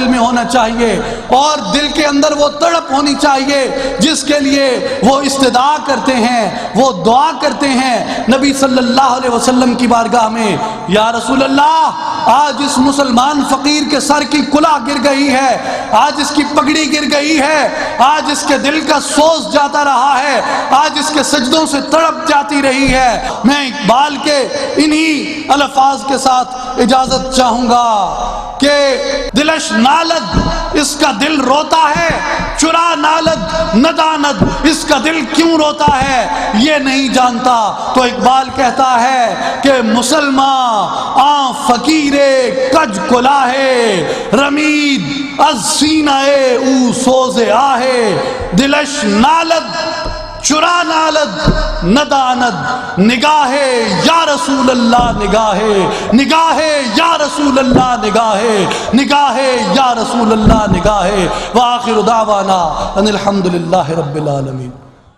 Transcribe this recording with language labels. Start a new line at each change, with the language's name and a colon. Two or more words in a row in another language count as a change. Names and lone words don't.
Urdu: میں ہونا چاہیے اور دل کے اندر وہ تڑپ ہونی چاہیے جس کے لیے وہ استدعا کرتے ہیں، وہ دعا کرتے ہیں نبی
Arabic: صلی اللہ علیہ وسلم
Urdu: کی بارگاہ میں،
Arabic: یا رسول اللہ
Urdu: آج اس مسلمان فقیر کے سر کی کلہ گر گئی ہے، آج اس کی پگڑی گر گئی ہے، آج اس کے دل کا سوز جاتا رہا ہے، آج اس کے سجدوں سے تڑپ جاتی رہی ہے۔ میں اقبال کے انہی الفاظ کے ساتھ اجازت چاہوں گا کہ
Persian: دلش نالد
Urdu: اس کا دل روتا ہے،
Persian: چرا نالد نداند
Urdu: اس کا دل کیوں روتا ہے یہ نہیں جانتا۔ تو اقبال کہتا ہے کہ
Persian: مسلمان آن فقیر کج کلاہے رمید از سینہ او سوز آہے، دلش نالد چرا نالد نداند نگاہ
Arabic: یا رسول اللہ
Persian: نگاہ
Arabic: یا رسول اللہ
Persian: نگاہ
Arabic: یا رسول اللہ
Persian: نگاہ۔
Arabic: وآخر دعوانا ان الحمدللہ رب العالمین۔